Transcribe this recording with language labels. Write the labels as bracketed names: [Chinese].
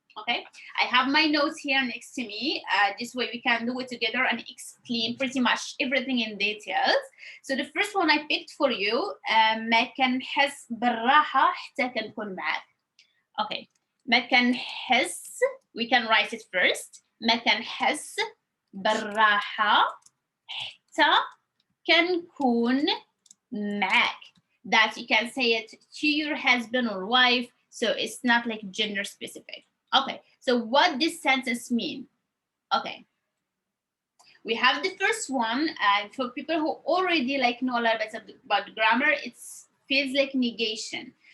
[English] Okay, I have my notes here next to me. This way we can do it together and explain pretty much everything in details. So the first one I picked for you, [Arabic] ما كنحس بالراحة حتى كنكون معاك. [English] Okay, [Arabic] ما كنحس, [English] we can write it first. [Arabic] ما كنحس بالراحة حتى كنكون معاك. [English] That you can say it to your husband or wife, so it's not like gender specific. Okay, so what this sentence mean? Okay, we have the first one, and for people who already like know a little bit about grammar, it feels like negation.